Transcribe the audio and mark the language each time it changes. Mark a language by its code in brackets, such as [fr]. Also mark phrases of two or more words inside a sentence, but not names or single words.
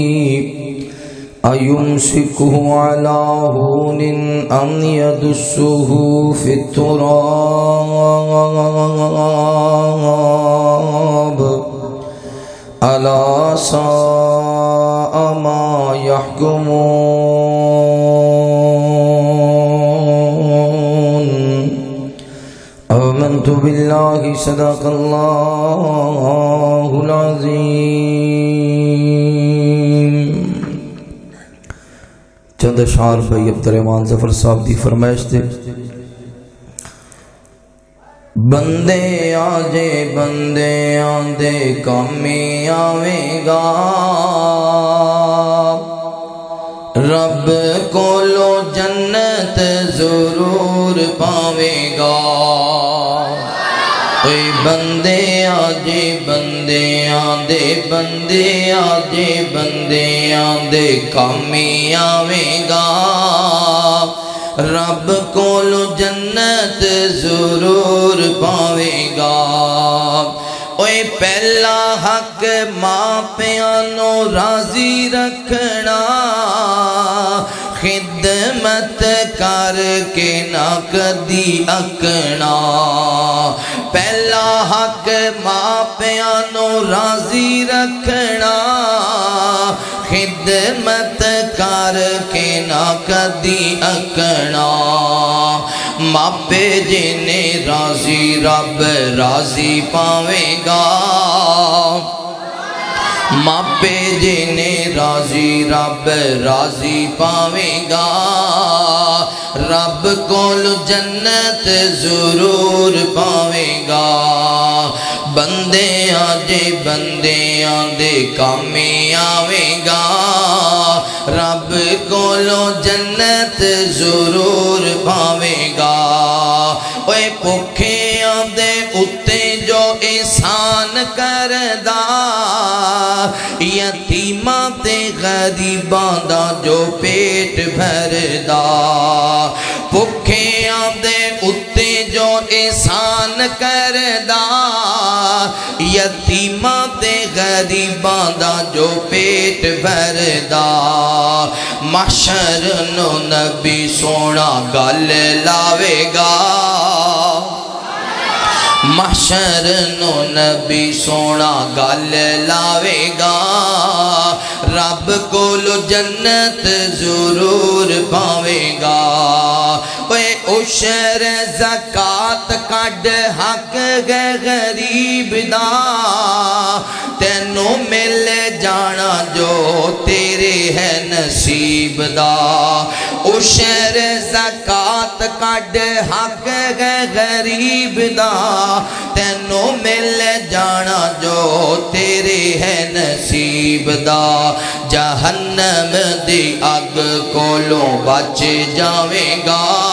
[ar] أيمسكه على هون أم يدسه في التراب ألا ساء ما يحكمون آمنت بالله صدق الله العظيم۔ [pa] چند اشعار بھائی عبدالرحمان ظفر صاحب دی فرمائش تھے۔ بندے آجے بندے آندے کامی آویں گا، رب کولو جنت ضرور پاویں گا۔ کوئی بندے آجے بندے آندے بندے آجے بندے آندے کامی آویں گا، رب کولو جنت ضرور پاویں گا۔ اوے پہلا حق ماں پیانو راضی رکھنا، خدمت کر کے نہ کدی اکنا۔ پہلا حق ماں پیانو راضی رکھنا، خدمت کر کے نہ کدی اکنا۔ ماپے جنے راضی رب راضی پاویں گا، ماپے جنے راضی رب راضی پاویں گا رب کول جنت ضرور پاویں گا بندیاں دے بندیاں دے کامی آویں گا رب کولو جنت ضرور پاویں گا اوے بھکھیاں دے اُتے جو احسان کردا یتیماں تے غریباں دا جو پیٹ بھردا بھکھیاں دے اُتے جو احسان کردا یتیماں تے غریباں دا جو پیٹ بھردا محشر نو نبی سونا گل لاوے گا محشر نو نبی سونا گل لاوے گا رب کولو جنت ضرور پاوے گا اوے عشر زکات کڈ حق غریب دا تینوں مل جانا جو تیرے ہے نصیب دا عشر زکات کڈ حق غریب دا تینوں مل جانا جو تیرے ہے نصیب دا جہنم دی اگ کولوں بچ جاویں گا